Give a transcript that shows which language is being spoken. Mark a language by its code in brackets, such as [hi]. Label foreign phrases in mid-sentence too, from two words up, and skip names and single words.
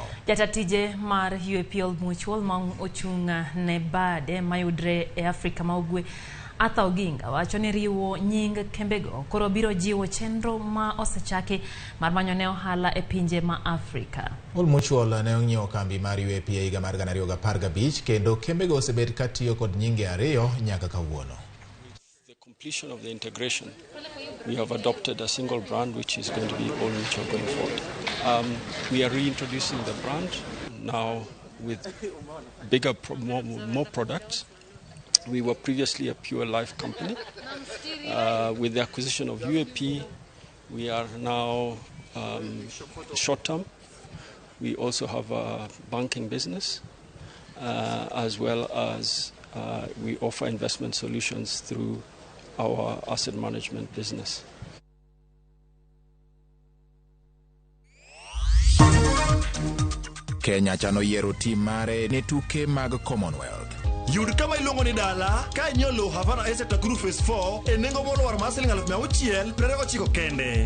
[luo] Jatatije mar UAP Old Mutual ma ochung' ne bade mayudre e Afrika ma ugwe Arthur Oginga wacho ni riwo nying kembego koro biro jiwo chenro ma osechaki mar manyo ne ohala e pinje ma Afrika. Old Mutual ne onyiewo kambi mar UAP e higa mar 2015 kendo kembego osebet katiyo kod nyinge ariyo nyaka kawuono. [en] The completion of the integration, we have adopted a single brand which is going to be Old Mutual going forward. We are reintroducing the brand now with bigger, more products. We were previously a pure life company. With the acquisition of UAP, we are now short term. We also have a banking business, as well as we offer investment solutions through our asset management business. [luo] Kenya chano yiero tim mare ne tuke mag Commonwealth. Yud kama ilongo ni dala ka nyolo Havana Exeter Group Phase 4 enengo molwar masiling 629 kende.